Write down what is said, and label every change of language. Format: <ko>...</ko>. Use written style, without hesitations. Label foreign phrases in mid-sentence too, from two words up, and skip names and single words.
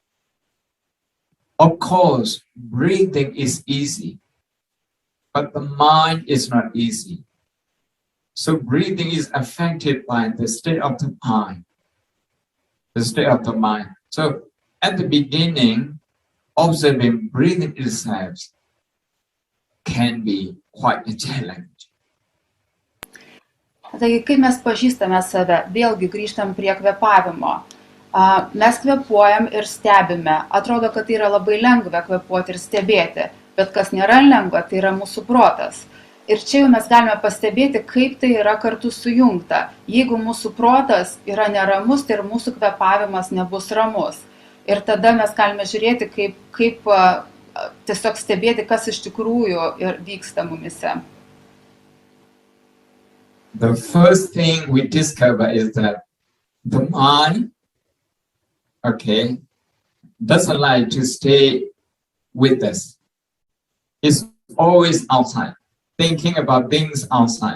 <en>Of course, breathing is easy, but the mind is not easy. So breathing is affected by the state of the mind. The state of the mind. So at the beginning, observing breathing itself can be quite a challenge.</en> <lt>Taigi, kai mes pažįstame save, vėlgi grįžtam prie kvėpavimo. Mes kvėpuojam ir stebime. Atrodo, kad tai yra labai lengva kvėpuoti ir stebėti, bet kas nėra lengva, tai yra mūsų protas. Ir čia jau mes galime pastebėti, kaip tai yra kartu sujungta. Jeigu mūsų protas yra neramus, tai ir mūsų kvėpavimas nebus ramus. Ir tada mes galime žiūrėti, kaip tiesiog stebėti, kas iš tikrųjų vyksta mumise.</lt> <en>The first thing we discover is that the mind, okay, doesn't like to stay with us. It's always outside, thinking about things outside.</en>